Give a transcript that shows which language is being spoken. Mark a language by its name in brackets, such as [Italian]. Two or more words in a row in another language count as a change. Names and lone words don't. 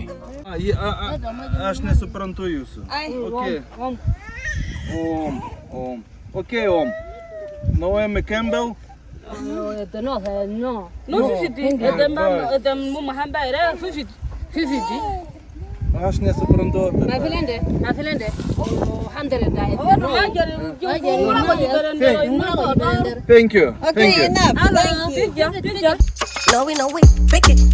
[Lithuanian] Aš nesuprantu jūsų. Om. Okay, Om. [English] Naomi Campbell. No, 50. [Lithuanian] Aš nesuprantu. [English] Thank you. Okay, enough. Thank you. No, we know we pick it.